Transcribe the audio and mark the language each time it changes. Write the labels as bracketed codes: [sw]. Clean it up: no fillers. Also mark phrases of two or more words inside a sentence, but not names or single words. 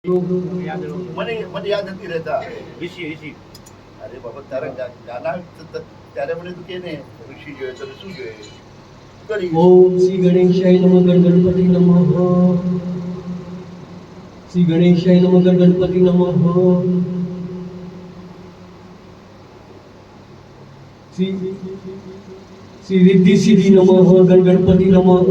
[gu] મને મને યાદ નથી રહેતા ઋષિ ઋષિ અરે બાબા તારા ગાના ત્યારે મને તું કે ને ઋષિ જોઈએ તો શું જોઈએ કરી [sa] ओम श्री गणेशाय नमः गणपति नमः। श्री गणेशाय नमः गणपति नमः। श्री श्री रिद्धि सिद्धि नमः गणपति नमः।